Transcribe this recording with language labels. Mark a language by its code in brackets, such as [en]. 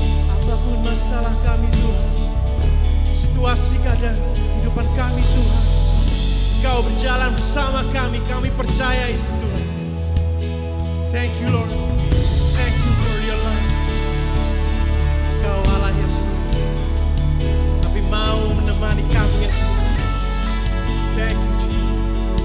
[id] Apapun masalah kami Tuhan, situasi keadaan kehidupan kami Tuhan, Kau berjalan bersama kami percaya itu Tuhan. [en] Thank you Lord, thank you for your love. [id] Kau Allah yang tapi mau menemani kami ya Tuhan. [en] Thank you Jesus.